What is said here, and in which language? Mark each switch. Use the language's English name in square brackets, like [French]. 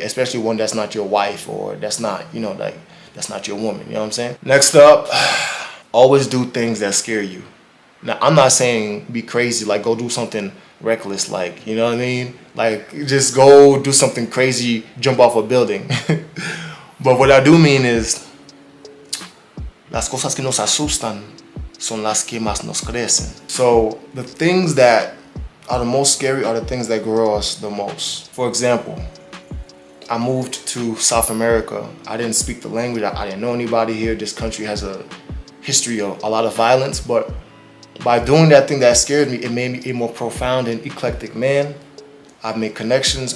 [English] Especially one that's not your wife or that's not, you know, like that's not your woman. You know what I'm saying? Next up, always do things that scare you. Now, I'm not saying be crazy, like go do something reckless, like, you know what I mean? Like just go do something crazy, jump off a building. But what I do mean is, [Spanish] las cosas que nos asustan son las que más nos crecen. [English] So the things that are the most scary are the things that grow us the most. For example, I moved to South America. I didn't speak the language. I didn't know anybody here. This country has a history of a lot of violence, but by doing that thing that scared me, it made me a more profound and eclectic man. I've made connections.